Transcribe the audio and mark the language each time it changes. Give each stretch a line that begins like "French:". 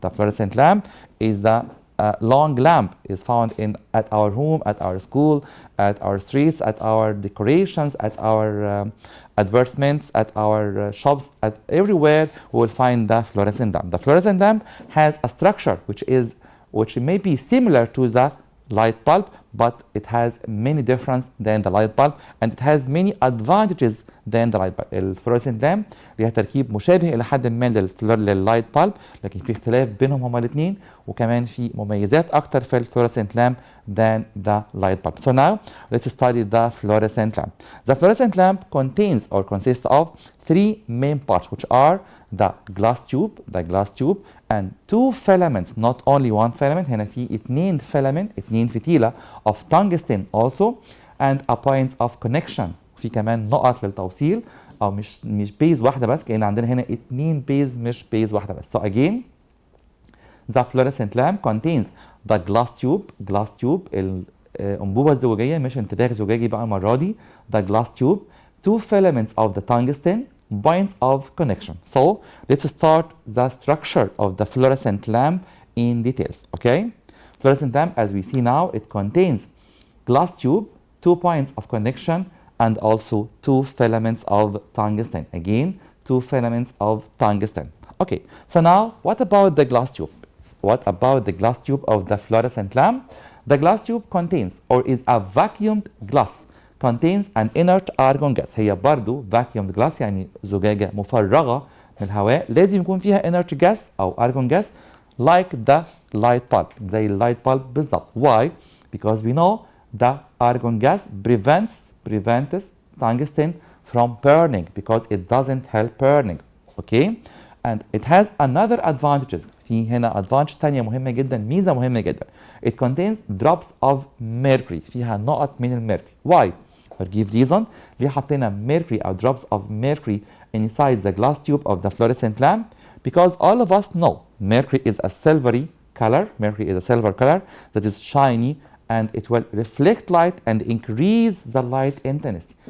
English: The fluorescent lamp is the long lamp is found at our home, at our school, at our streets, at our decorations, at our advertisements, at our shops, at everywhere we will find the fluorescent lamp. The fluorescent lamp has a structure which may be similar to the light bulb, but it has many differences than the light bulb, and it has many advantages than the light bulb.
Arabic: الفلوريسنت لامب ليها تركيب مشابه الى حد ما لللايت bulb، لكن في اختلاف بينهم هما الاثنين، وكمان في مميزات اكتر في الفلوريسنت
English: lamp than the light bulb. So now let's study the fluorescent lamp. The fluorescent lamp contains or consists of three main parts, which are the glass tube and two filaments, not only one filament.
Arabic: هنا في اثنين
English: filament،
Arabic: اثنين فتيلة
English: of tungsten also, and a point of connection.
Arabic: في كمان نقط للتوصيل، او مش بيز واحدة بس، كأن عندنا هنا اثنين بيز مش بيز واحدة بس.
English: So again the fluorescent lamp contains the glass tube
Arabic: الأنبوبة الزجاجية، مش انتباه زجاجي بقى المرة دي.
English: The glass tube, two filaments of the tungsten, points of connection. So let's start the structure of the fluorescent lamp in details. Okay, fluorescent lamp, as we see now, it contains glass tube, two points of connection, and also two filaments of tungsten. Again, two filaments of tungsten. Okay, so now what about the glass tube? What about the glass tube of the fluorescent lamp? The glass tube contains, or is a vacuumed glass, contains an inert argon gas.
Arabic: هي برضو vacuumed glass، يعني زجاجة مفرغة من الهواء، لازم يكون فيها inert gas أو argon gas
English: like the light bulb،
Arabic: زي اللايت bulb بالضبط.
English: Why? Because we know the argon gas prevents tungsten from burning, because it doesn't help burning. Okay? And it has another advantages.
Arabic: في هنا advantage تانية مهمة جدا، ميزة مهمة جدا.
English: It contains drops of mercury.
Arabic: فيها نقط من الميركوري.
English: Why? For give reason.
Arabic: ليه حطينا
English: mercury or drops of mercury inside the glass tube of the fluorescent lamp? Because all of us know mercury is a silvery color. Mercury is a silver color that is shiny, and it will reflect light and increase the light intensity.